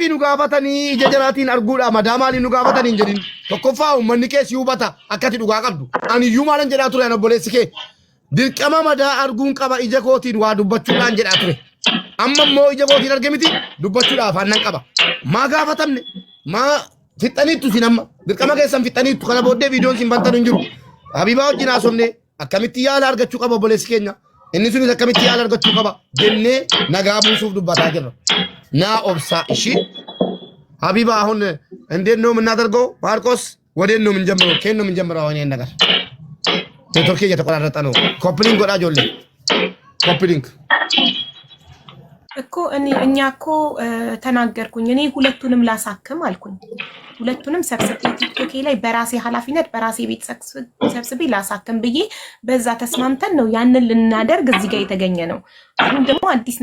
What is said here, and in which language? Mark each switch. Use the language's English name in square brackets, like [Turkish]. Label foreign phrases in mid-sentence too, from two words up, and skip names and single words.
[Oromo] nu gaafatanii ija jaraatiin arguudha madaa maaliif nu gaafatanii hin jedhin tokkoffaa uummanni keessi hubata akkati dhugaa qabdu ani iyyuu maalan jedhaa ture obboleessi kee dirqama madaa arguun qaba ija kootiin waa dubbachuudhaan jedhaa ture amma immoo ija kootiin arge miti dubbachuudhaaf aannan qaba maa gaafatamne maa fixxaniittu sin amma dirqama keessan fixxaniittu kana booddee viidiyoon sin bantan hin jiru Habibaa wajjin haasofne akkamitti yaala argachuu qaba obboleessi keenya inni sunis akkamitti yaala argachuu qaba jennee nagaa buusuuf dubbataa jirra. [Amharic] ና ኦብሳ እሺ ሀቢባ አሁን እንዴት ነው የምናደርገው? ማርቆስ ወዴት ነው የምንጀምረው? ከየት ነው የምንጀምረው? አሁን ይሄን ነገር ኔትወርክ እየተቆራረጠ ነው። ኮፕሊንግ ወዳጆልኝ ኮፕሊንግ እኮ እኛ እኮ ተናገርኩኝ እኔ ሁለቱንም ላሳክም አልኩኝ። ሁለቱንም ሰብስቤ ቲክቶክ ላይ በራሴ ኃላፊነት በራሴ ቤት ሰብስቤ ላሳክም ብዬ በዛ ተስማምተን ነው ያንን ልናደርግ እዚህ ጋር የተገኘ ነው። አሁን ደግሞ አዲስ